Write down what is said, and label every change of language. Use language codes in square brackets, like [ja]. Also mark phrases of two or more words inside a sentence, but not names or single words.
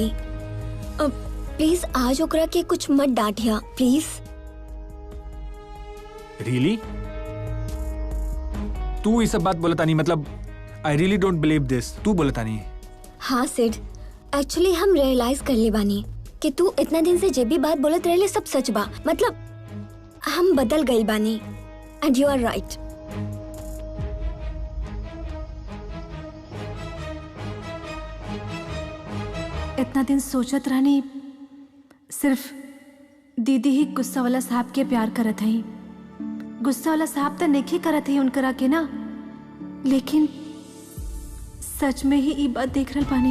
[bho] अब प्लीज आज ओकरा के कुछ मत डांटिया प्लीज। रियली? तू ये सब बात बोलता नहीं? [en] मतलब I really don't believe this। [bho] तू बोलता नहीं? हाँ सिड, एक्चुअली हम रियलाइज कर ले बानी कि तू इतना दिन से जे भी बात बोलत रहले सब सच बा। मतलब हम बदल गई बानी [en] and you are right. [bho] इतना दिन सोचत रहनी सिर्फ दीदी ही गुस्सा वाला साहब के प्यार करत है। गुस्सा वाला साहब तो नहीं करत है उनकरा के ना, लेकिन सच में ही ये बात देख रहा पानी।